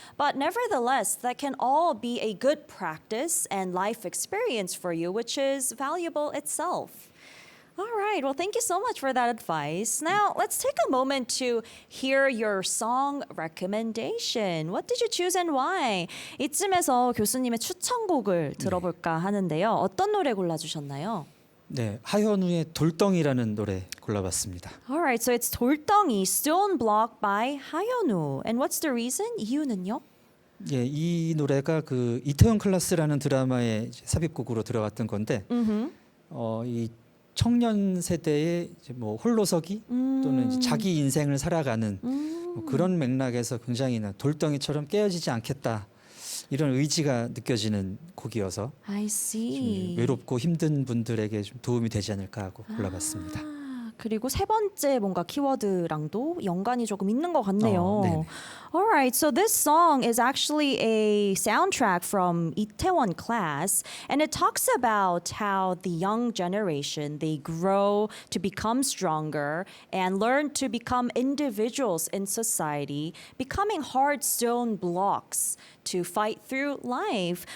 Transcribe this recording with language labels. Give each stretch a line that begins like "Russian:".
English: But nevertheless, that can all be a good practice and life experience for you, which is valuable itself. All right. Well, thank you so much for that advice. Now, let's take a moment to hear your song recommendation. What did you choose and why?
Korean: 이쯤에서 교수님의 추천곡을 들어볼까 하는데요. 어떤 노래 골라주셨나요? 네, 하현우의 돌덩이라는 노래 골라봤습니다.
English: All right, so it's 돌덩이, Stone Block by 하현우. And what's the reason?
Korean: 이유는요? 예, 이 노래가 그 이태원 클라스라는 드라마의 이제 삽입곡으로 들어갔던 건데, 이 청년 세대의 이제 뭐 홀로서기 또는 이제 자기 인생을 살아가는 뭐 그런 맥락에서 굉장히 돌덩이처럼 깨어지지 않겠다. 이런 의지가 느껴지는 곡이어서
English: I see.
Korean: 좀 외롭고 힘든 분들에게 좀 도움이 되지 않을까 하고 골라봤습니다. 그리고 세 번째 뭔가 키워드랑도 연관이 조금 있는 것 같네요. 네네.
English: Alright, so this song is actually a soundtrack from Itaewon Class, and it talks about how the young generation, they grow to become stronger and learn to become individuals in society, becoming hard stone blocks to fight through life.